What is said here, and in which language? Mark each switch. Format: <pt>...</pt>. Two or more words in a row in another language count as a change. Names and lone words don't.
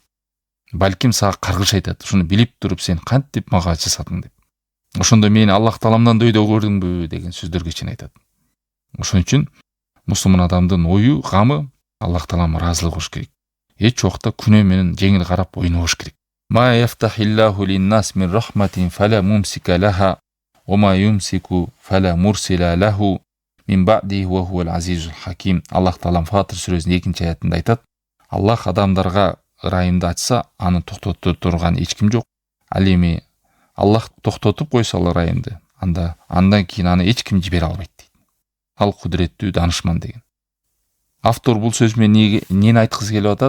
<ky>Балким сага каргыш айтат. Ушуну билип туруп сен кантип мага жасадың деп. Ошондо мени Аллах тааламдан дөйдө көрдүңбү деген сөздөргө чейин айтат. Ошон үчүн мусулман адамдын ою, гамы Аллах тааламга ыраазылык болуш керек. Эч убакта күнөө менен жеңил карап ойнобош керек.</ky> <ar>ما يفتح الله للناس من رحمة فلا ممسك لها وما يمسك فلا مرسل له من بعده وهو العزيز الحكيم.</ar> <ky>Аллах таалам Фатир сүрөсүнүн 2-нчи аятында айтат: Аллах адамдарга ырайымды ачса, аны токтото турган эч ким жок. Ал эми Аллах токтотуп койсо ал ырайымды, андан кийин аны эч ким жибере албайт дейт. Ал кудуреттүү данышман деген. Автор бул сөз менен эмнени айткысы келип атат?</ky>